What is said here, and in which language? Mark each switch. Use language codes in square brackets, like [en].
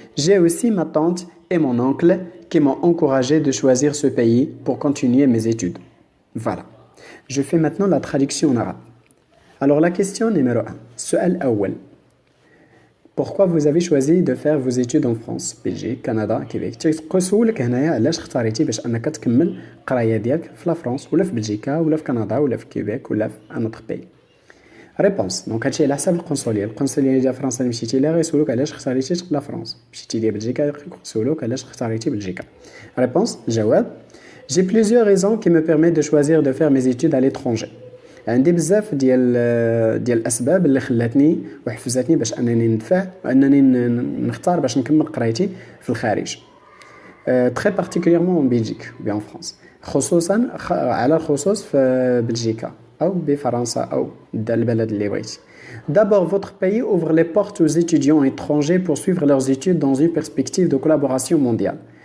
[fr] J'ai aussi ma tante et mon oncle qui m'ont encouragé de choisir ce pays pour continuer mes études. Voilà. Je fais maintenant la traduction en arabe. Alors la question numéro 1. [ar] Su'al awwal. [fr] Pourquoi vous avez choisi de faire vos études en France, Belgique, Canada, Québec? [ar] تسولك هنايا علاش اختاريتي باش انك تكمل القرايه ديالك في لا فرنسا ولا في بلجيكا ولا في كندا ولا في كيبيك ولا في ان اوتر بي. ريبونس دونك هادشي على حساب القنصليه ديال فرنسا اللي مشيتي ليها غيسولوك علاش اختاريتي لا فرنسا. مشيتي ليها بلجيكا غيسولوك علاش اختاريتي بلجيكا. ريبونس جواب. [fr] J'ai plusieurs raisons qui me permettent de choisir de faire mes études à l'étranger. [ar] عندي بزاف ديال الاسباب اللي خلاتني وحفزتني باش انني ندفع وانني نختار باش نكمل قرايتي في الخارج. [fr] très particulièrement en Belgique ou bien en France. [ar] خصوصا على الخصوص في بلجيكا او بفرنسا او البلد اللي بغيتي. [fr] D'abord, votre pays ouvre les portes aux étudiants étrangers pour suivre leurs études dans une perspective de collaboration mondiale.